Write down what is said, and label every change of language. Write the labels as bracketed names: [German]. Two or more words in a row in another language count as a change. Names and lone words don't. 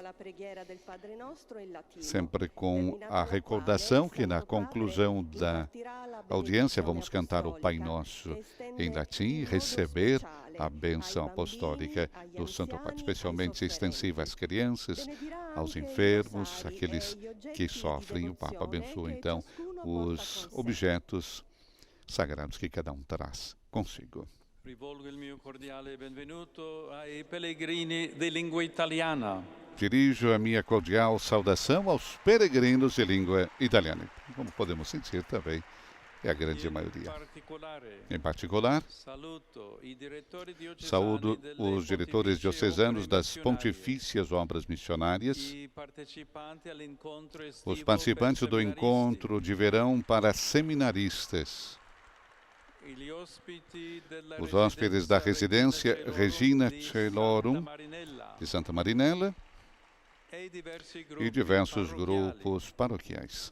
[Portuguese] Sempre com a recordação que na conclusão da audiência vamos cantar o Pai Nosso em latim e receber a bênção apostólica do Santo Padre, especialmente extensiva às crianças, aos enfermos, aqueles que sofrem. O Papa abençoa então os objetos sagrados que cada um traz consigo. [Italian] Rivolgo il mio cordiale benvenuto ai pellegrini di lingua italiana. [Portuguese] Dirijo a minha cordial saudação aos peregrinos de língua italiana. Como podemos sentir também, é a grande maioria. Em particular, saúdo os diretores diocesanos das Pontifícias Obras Missionárias, os participantes do encontro de verão para seminaristas, os hóspedes da residência Regina Celorum de Santa Marinella e diversos grupos paroquiais.